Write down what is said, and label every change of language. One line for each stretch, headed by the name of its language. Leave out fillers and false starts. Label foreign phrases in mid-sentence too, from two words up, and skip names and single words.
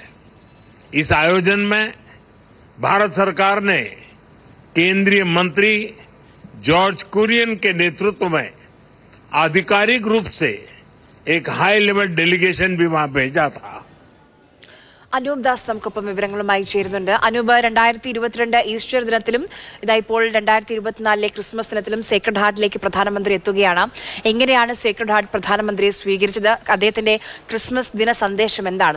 Hindi: इस आयोजन में भारत सरकार ने केंद्रीय मंत्री जॉर्ज कुरियन के नेतृत्व में आधिकारिक रूप से एक
English: high level delegation
Hindi: भी वहां भेजा था.
Malayalam: അനൂപ് ദാസ് നമുക്കൊപ്പം വിവരങ്ങളുമായി ചേരുന്നുണ്ട്. അനൂപ്, 2022 ഈസ്റ്റർ ദിനത്തിലും ഇപ്പോൾ 2024 ക്രിസ്മസ് ദിനത്തിലും സേക്രഡ് ഹാർട്ടിലേക്ക് പ്രധാനമന്ത്രി എത്തുകയാണ്. എങ്ങനെയാണ് സേക്രഡ് ഹാർട്ട് പ്രധാനമന്ത്രിയെ സ്വീകരിച്ചത്? അദ്ദേഹത്തിന്റെ ക്രിസ്മസ് ദിന സന്ദേശം എന്താണ്?